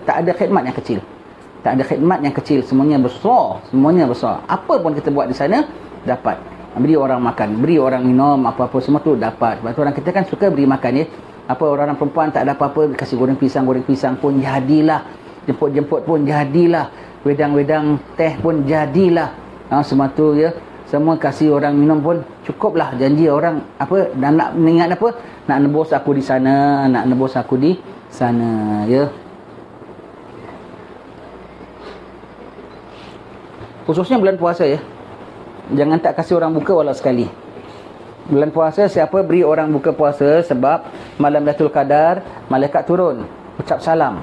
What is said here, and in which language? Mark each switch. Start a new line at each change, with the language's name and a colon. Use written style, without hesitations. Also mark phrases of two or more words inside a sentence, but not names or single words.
Malay: Tak ada khidmat yang kecil. Tak ada khidmat yang kecil. Semuanya besar. Semuanya besar. Apa pun kita buat di sana, dapat. Beri orang makan, beri orang minum, apa-apa semua tu dapat. Sebab tu orang kita kan suka beri makan ya. Apa orang perempuan tak ada apa-apa, kasih goreng pisang pun jadilah. Jemput-jemput pun jadilah. Wedang-wedang teh pun jadilah. Semua tu ya. Semua kasih orang minum pun cukuplah. Janji orang apa, dan nak ingat apa? Nak nebus aku di sana, nak nebus aku di sana ya. Khususnya bulan puasa ya. Jangan tak kasih orang buka walau sekali. Bulan puasa siapa beri orang buka puasa sebab malam Lailatul Qadar malaikat turun ucap salam.